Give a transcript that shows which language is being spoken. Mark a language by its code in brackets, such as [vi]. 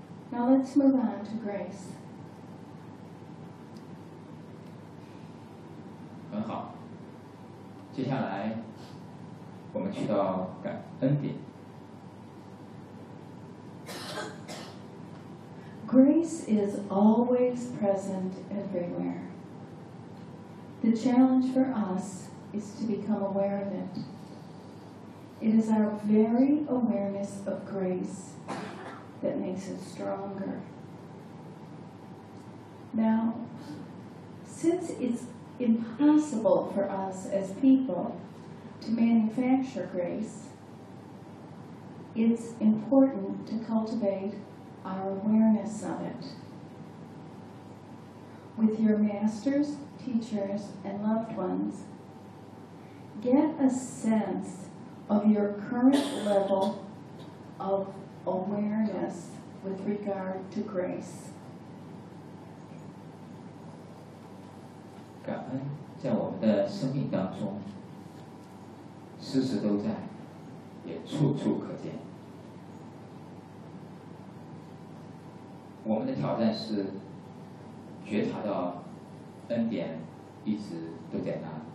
[en] Now let's move on to grace. [zh] 很好，接下来我们去到感恩点。 [en] Grace is always present everywhere. The challenge for us is to become aware of it. It is our very awareness of grace that makes us stronger. Now, since it's impossible for us as people to manufacture grace, it's important to cultivate our awareness of it. With your masters, teachers, and loved ones, get a sense of your current level of awareness with regard to grace. [zh] 感恩在我们的生命当中，时时都在，也处处可见。我们的挑战是觉察到恩典一直都在那。